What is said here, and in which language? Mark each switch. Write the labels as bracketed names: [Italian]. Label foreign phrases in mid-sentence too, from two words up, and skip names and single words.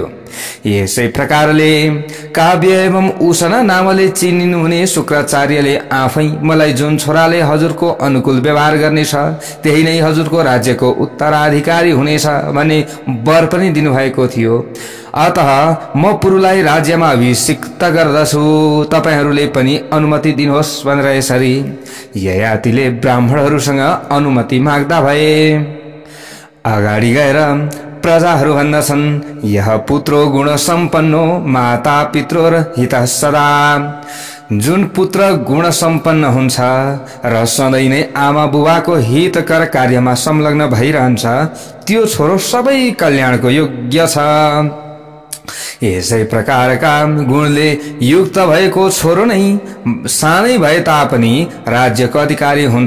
[Nepali] यसै प्रकारले काव्य एवं उषना नामले चिनिनु हुने शुक्राचार्यले आफै मलाई जुन छोराले हजुरको अनुकूल व्यवहार गर्नेछ त्यही नै हजुरको राज्यको उत्तराधिकारी हुनेछ भन्ने वर पनि दिनुभएको थियो। अतः म पुरुलाई राज्यमा अभिषिक्त गर्दछु, तपाईहरूले पनि अनुमति दिनुहोस् भनेर यसरी ययातिले ब्राह्मणहरूसँग अनुमति माग्दा भए। अगाडि गएर प्रजाहरू भन्दछन्, [Sanskrit] यह पुत्रो गुण सम्पन्नो माता पित्रोर हितः सदा। [Nepali] जुन पुत्र गुण सम्पन्न हुन्छ र सधैँ नै आमा बुबाको हितकर कार्यमा संलग्न भइरहन्छ त्यो छोरो सबै कल्याणको योग्य छ। यसै प्रकारका गुणले युक्त भएको छोरो नै सानै भए तापनि राज्यको अधिकारी हुन्छ।